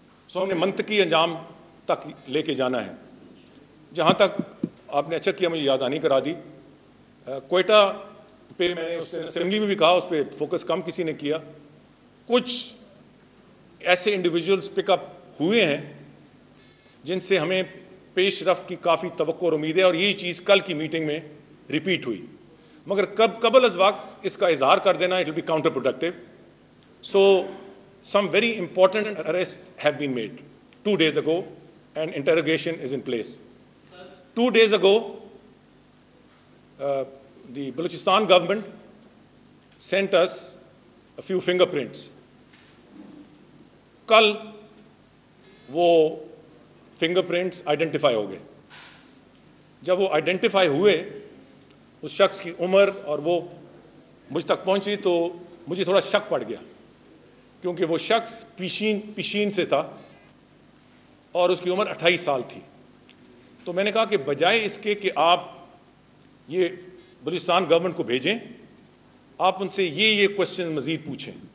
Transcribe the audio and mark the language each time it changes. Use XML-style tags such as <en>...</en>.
<ur>تو ہم نے منطقی انجام تک لے کے جانا ہے. جہاں تک آپ نے اچھا کیا مجھے یاد آنی کرا دی، کوئٹہ پہ میں نے اسمبلی میں بھی کہا، اس پہ فوکس کم کسی نے کیا. کچھ ایسے انڈیویجولز پک اپ ہوئے ہیں جن سے ہمیں پیش رفت کی کافی توقع اور امید ہے، اور یہی چیز کل کی میٹنگ میں ریپیٹ ہوئی. مگر قبل از وقت اس کا اظہار کر دینا</ur> <en>It will be counterproductive. So some very important arrests have been made 2 days ago and interrogation is in place. 2 days ago, the Balochistan government sent us a few fingerprints.</en> <ur>کل وہ فنگر پرنٹس آئیڈینٹیفائی ہو گئے. جب وہ identify ہوئے اس شخص کی عمر اور وہ مجھ تک پہنچی تو مجھے تھوڑا شک پڑ گیا، کیونکہ وہ شخص پیشین سے تھا اور اس کی عمر 28 سال تھی۔ تو میں نے کہا کہ بجائے اس کے کہ آپ یہ بلوچستان گورنمنٹ کو بھیجیں، آپ ان سے یہ کوشچن مزید پوچھیں۔</ur>